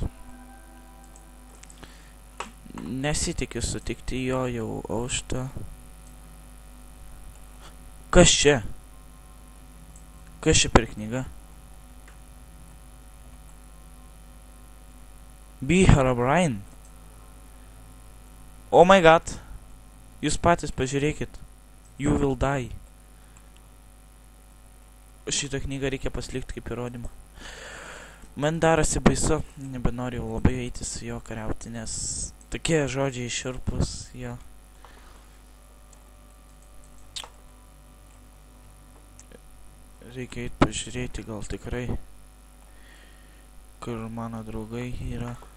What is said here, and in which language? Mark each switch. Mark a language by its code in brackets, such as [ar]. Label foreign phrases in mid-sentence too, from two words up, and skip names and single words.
[lt] Nesitikiu sutikti jo, jau aušta. Kas čia? Kas čia per knyga? [en] Be Herobrine. Oh my god. [lt] Jūs patys pažiūrėkit. [en] You will die. [lt] Šitą knygą reikia pasilikti kaip įrodymą. Man darosi baisu. Nebenoriu labai eiti su jo kariauti, nes tokie žodžiai šiurpus jo. Reikia eiti pažiūrėti, gal tikrai, kur mano draugai yra.